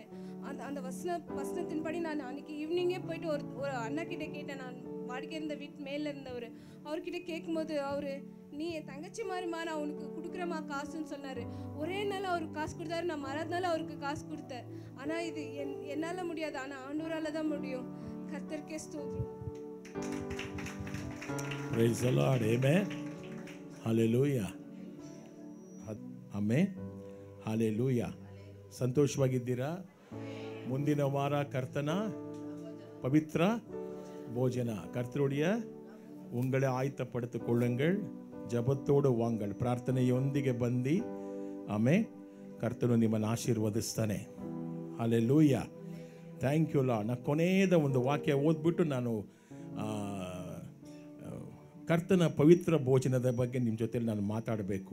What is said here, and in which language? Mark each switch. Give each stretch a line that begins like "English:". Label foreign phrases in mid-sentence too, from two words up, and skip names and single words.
Tamil: அந்த வசனத்தின்படி நான் அன்றைக்கி ஈவினிங்கே போயிட்டு ஒரு அண்ணா கிட்டே கேட்டேன். நான் வாடிக்கை இருந்த வீட்டு மேலே இருந்தவர், அவர்கிட்ட கேட்கும்போது அவர், நீ என் தங்கச்சி மாதிரிமா, நான் உனக்கு கொடுக்குறேம்மா காசுன்னு சொன்னார். ஒரே நாள் அவருக்கு காசு கொடுத்தாரு. நான் மறுநாள் அவருக்கு காசு கொடுத்தேன். ஆனால் இது என்னால் முடியாது, ஆனால் ஆண்டவரால் தான் முடியும். கர்த்தருக்கே ஸ்தோத்திரம்.
English: Praise the Lord. Amen. Hallelujah. Amen. Hallelujah.
Kannada: ಸಂತೋಷವಾಗಿದ್ದೀರಾ? ಮುಂದಿನ ವಾರ ಕರ್ತನ ಪವಿತ್ರ ಭೋಜನ.
Tamil: கர்த்தருடைய உங்களை ஆயத்தப்படுத்திக் கொள்ளுங்கள், ஜெபத்தோடு வாங்கள்,
Kannada: ಪ್ರಾರ್ಥನೆಯೊಂದಿಗೆ ಬಂದು. ಆಮೇಲೆ ಕರ್ತನು ನಿಮ್ಮನ್ನು ಆಶೀರ್ವದಿಸ್ತಾನೆ. ಹಲ್ಲೆಲೂಯಾ.
English: Thank you Lord.
Kannada: ನಾನು ಕೊನೆಯದ ಒಂದು ವಾಕ್ಯ ಓದ್ಬಿಟ್ಟು ನಾನು ಕರ್ತನ ಪವಿತ್ರ ಭೋಜನದ ಬಗ್ಗೆ ನಿಮ್ಮ ಜೊತೆಲಿ ನಾನು ಮಾತಾಡಬೇಕು.